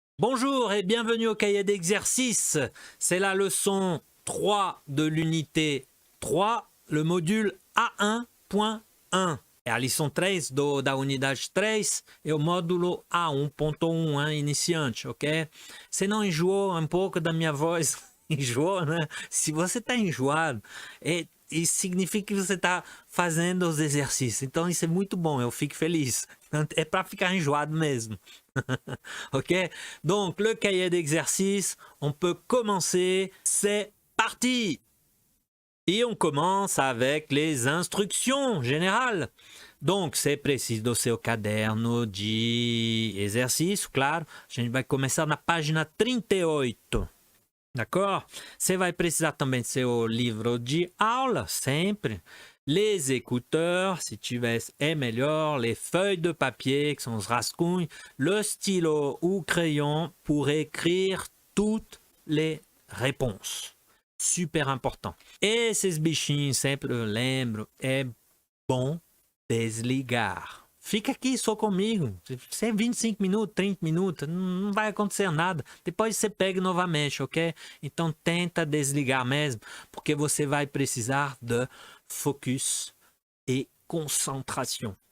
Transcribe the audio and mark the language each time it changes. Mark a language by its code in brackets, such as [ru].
[fr] Bonjour et bienvenue au cahier d'exercice. C'est la leçon 3 de l'unité 3, le module A1.1. [pt] É a lição 3 da unidade 3 e o módulo A1.1, iniciante, ok? Você não enjoou um pouco da minha voz? Enjoou, né? Se você está enjoado, isso significa que você está fazendo os exercícios. Então isso é muito bom, eu fico feliz. É para ficar enjoado mesmo. Ok? [fr] Donc le cahier d'exercice, on peut commencer. C'est parti! Et on commence avec les instructions générales. [pt] Donc, você precisa do seu caderno de exercício, claro. A gente vai começar na página 38. [fr] D'accord? [pt] Você vai precisar também do seu livro de aula, sempre. [fr] Les écouteurs, [pt] si tivesse, é melhor. [fr] Les feuilles de papier, [pt] que são os rascunhos. [fr] Le stylo ou crayon pour écrire toutes les réponses. Super important. [pt] Esses bichinhos, sempre eu lembro, é bom desligar. Fica aqui só comigo. Se é 25 minutos, 30 minutos, não vai acontecer nada. Depois você pega novamente, ok? Então tenta desligar mesmo, porque você vai precisar de focus e concentração.